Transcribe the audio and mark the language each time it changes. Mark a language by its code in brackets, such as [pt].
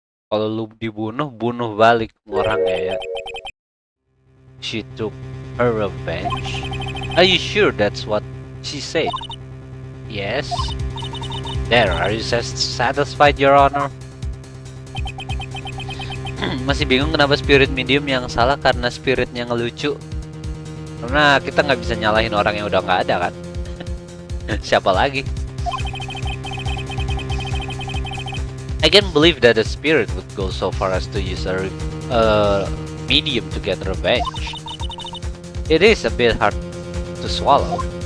[id] Kalau lu dibunuh, bunuh balik orangnya ya. [en] She took her revenge? Are you sure that's what she said? Yes. There, are you satisfied, Your Honor? [id] Masih bingung kenapa spirit medium yang salah karena spiritnya ngelucu. Karena kita nggak bisa nyalahin orang yang udah nggak ada kan. Siapa lagi? [en] I can't believe that a spirit would go so far as to use a medium to get revenge. It is a bit hard to swallow.